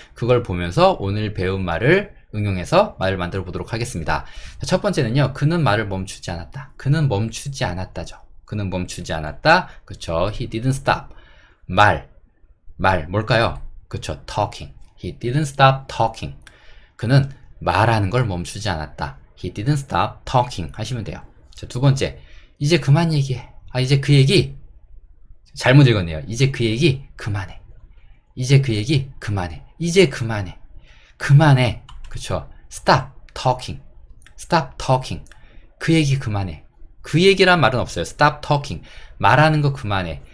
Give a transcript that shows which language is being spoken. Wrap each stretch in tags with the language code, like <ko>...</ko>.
<ko>그걸 보면서 오늘 배운 말을 응용해서 말을 만들어 보도록 하겠습니다. 첫 번째는요. 그는 말을 멈추지 않았다. 그는 멈추지 않았다죠. 그는 멈추지 않았다. 그쵸.</ko> <en>He didn't stop.</en> <ko>말 뭘까요? 그쵸. talking.</ko> <en>He didn't stop talking.</en> <ko>그는 말하는 걸 멈추지 않았다.</ko> <en>He didn't stop talking</en> <ko>하시면 돼요. 자, 두 번째. 이제 그만 얘기해. 이제 그 얘기 잘못 읽었네요. 이제 그 얘기 그만해. 이제 그 얘기 그만해. 이제 그만해. 그만해. 그쵸?</ko> <en>Stop talking. Stop talking.</en> <ko>그 얘기 그만해. 그 얘기란 말은 없어요.</ko> <en>Stop talking.</en> <ko>말하는 거 그만해.</ko>